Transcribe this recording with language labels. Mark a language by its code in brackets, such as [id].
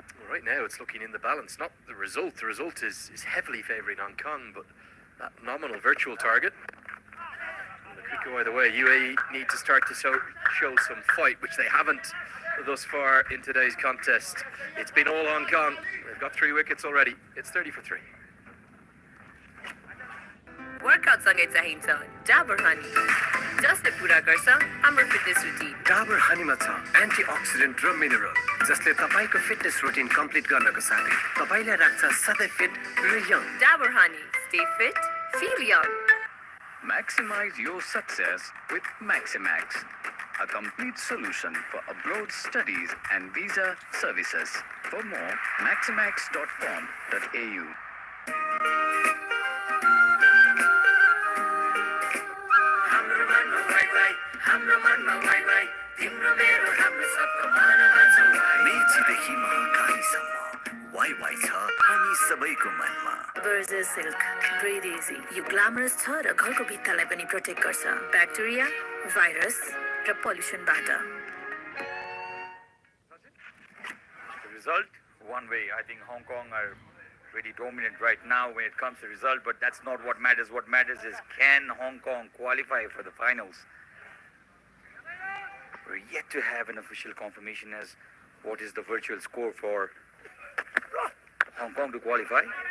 [en] Well, right now it's looking in the balance, not the result. The result is heavily favouring Hong Kong, but that nominal virtual target. And it could go either way. UAE need to start to show some fight, which they haven't thus far in today's contest. It's been all Hong Kong. They've got 3 wickets already. It's 30 for 3. [ne] Workout सँगै चाहिन्छ Dabur honey जसले पूरा गर्छ हाम्रो fitness routine Dabur हनीमा छ antioxidant र mineral जसले तपाईको फिटनेस रुटिन कम्प्लिट गर्नको साथै तपाईलाई राख्छ सधैँ फिट र young [en] Dabur honey stay fit feel young Maximize your success with Maximax, a complete solution for abroad studies and visa services. For more, maximax.com.au. [ne] मेचीदेखि महाकालीसम्म Wai Wai छ हामी सबैको मनमा [en] Versus Silk. Breathe easy. [ne] यो ग्ल्यामरस छ र घरको भित्तालाई पनि प्रोटेक्ट गर्छ ब्याक्टेरिया, भाइरस र पोल्युसनबाट। [en] The result, one way. I think Hong Kong are really dominant right now when it comes to result, but that's not what matters. What matters is can Hong Kong qualify for the finals? We're yet to have an official confirmation as what is the virtual score for Hong Kong to qualify.